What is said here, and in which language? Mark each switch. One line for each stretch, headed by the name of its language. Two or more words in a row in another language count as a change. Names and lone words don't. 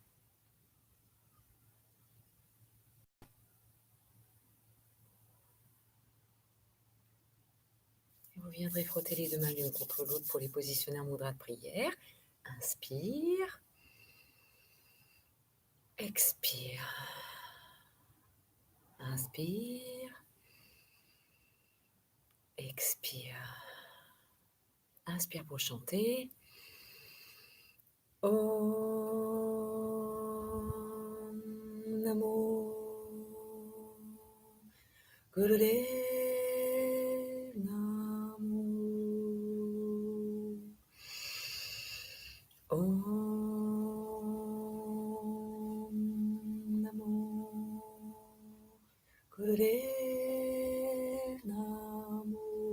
French: Et vous viendrez frotter les deux mains l'une contre l'autre pour les positionner en mudra de prière. Inspire. Expire. Inspire. Expire. Inspire pour chanter.
Sanskrit: Om Namo Gurudev Namo. Om Namo Gurudev Namo.